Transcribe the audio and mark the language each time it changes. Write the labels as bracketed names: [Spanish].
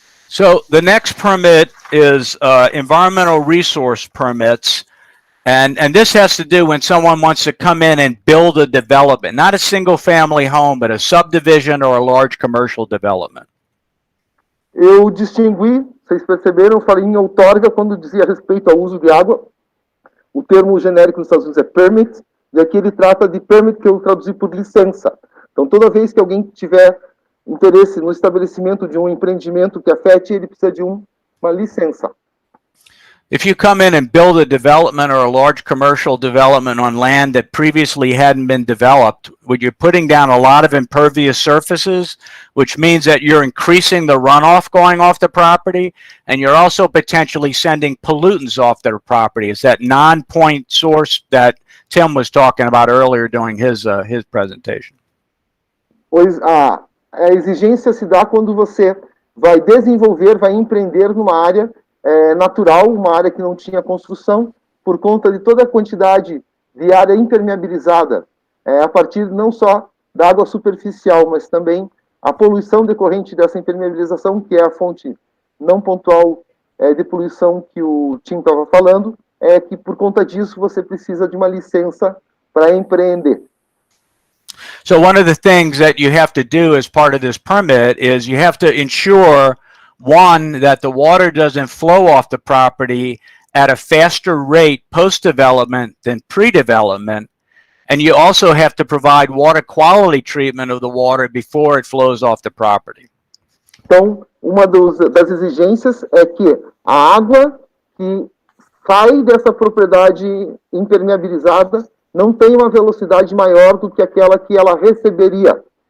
[English] So the next permit is environmental resource permits. And this has to do when someone wants to come in and build a development, not a single family home, but a subdivision or a large commercial development. [Portuguese] Eu distingui, vocês perceberam, eu falei em outorga quando dizia respeito ao uso de água. O termo genérico nos Estados Unidos é permit, e aqui ele trata de permit que eu traduzi por licença. Então, toda vez que alguém tiver interesse no estabelecimento de um empreendimento que afete, ele precisa de uma licença. [English] If you come in and build a development or a large commercial development on land that previously hadn't been developed, you're putting down a lot of impervious surfaces, which means that you're increasing the runoff going off the property, and you're also potentially sending pollutants off their property. It's that non-point source that Tim was talking about earlier during his presentation. [Portuguese] Pois a exigência se dá quando você vai desenvolver, vai empreender numa área natural, uma área que não tinha construção, por conta de toda a quantidade de área impermeabilizada, a partir não só da água superficial, mas também a poluição decorrente dessa impermeabilização, que é a fonte não pontual de poluição que o Tim estava falando, que por conta disso você precisa de uma licença para empreender. [English] So one of the things that you have to do as part of this permit is you have to ensure, one, that the water doesn't flow off the property at a faster rate post-development than pre-development. And you also have to provide water quality treatment of the water before it flows off the property. [Portuguese] Então, uma das exigências é que a água que sai dessa propriedade impermeabilizada não tem uma velocidade maior do que aquela que ela receberia.